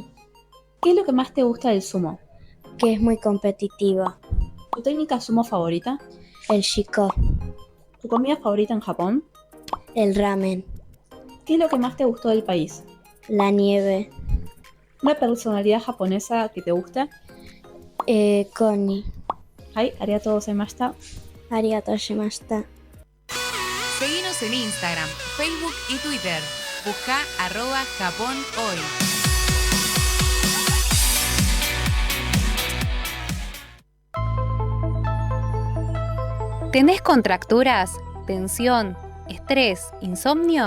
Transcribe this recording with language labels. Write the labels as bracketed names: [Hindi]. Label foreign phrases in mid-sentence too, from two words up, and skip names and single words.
[Spanish] ¿qué es lo que más te gusta del sumo? que es muy competitiva. ¿Tu técnica sumo favorita? El shiko, ¿Tu comida favorita en Japón? el ramen, ¿Qué es lo que más te gustó del país? la nieve, ¿Una personalidad japonesa que te guste? Koni, [Japanese] はい、ありがとうございました. ありがとうございました. [Spanish] Seguinos en Instagram, Facebook y Twitter. Busca @JaponHoy. ¿Tenés contracturas, tensión, estrés, insomnio?